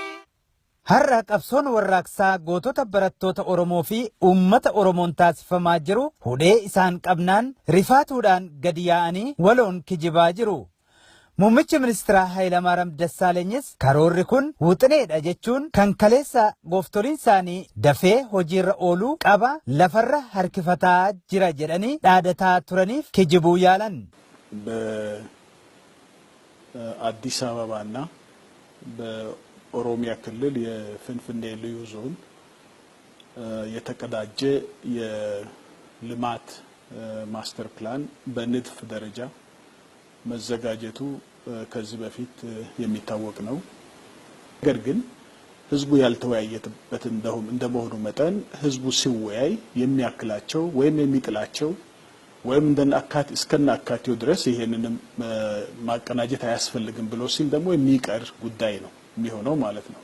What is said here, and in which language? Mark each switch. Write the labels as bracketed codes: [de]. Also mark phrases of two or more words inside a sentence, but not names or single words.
[om] Har'a qabsoon warraaqsaa gootota barattoota Oromoo fi uummata Oromoon taasifamaa jiru hudhee isaan qabnaan rifaatuudhaan gadi yaa'anii waloon kijibaa jiru. Muummichi ministeeraa Hayilamaariyaam Dassaalenyi karoorri kun wuxineedha jechuun kan kaleessa gooftoliin isaanii dafee hojiirra ooluu qaba lafarra harkifataa jira jedhanii dhaadataa turaniif kijibuu yaalan. [am] በአዲስ አበባና በኦሮሚያ ክልል የፍንፍኔ ልዩ ዞን የተቀዳጀ የልማት [en] master plan [am] በንድፍ ደረጃ መዘጋጀቱ ከዚህ በፊት የሚታወቅ ነው። ነገር ግን ህዝቡ ያልተወያየበት እንደመሆኑ መጠን ህዝቡ ሲወያይ የሚያክላቸው ወይም የሚጥላቸው ወይም እንደናካት እስከናካቴው ድረስ ይሄንንም ማቀናጀት አያስፈልግም ብሎ ሲል ደግሞ የሚቀር ጉዳይ ነው የሚሆነው ማለት ነው።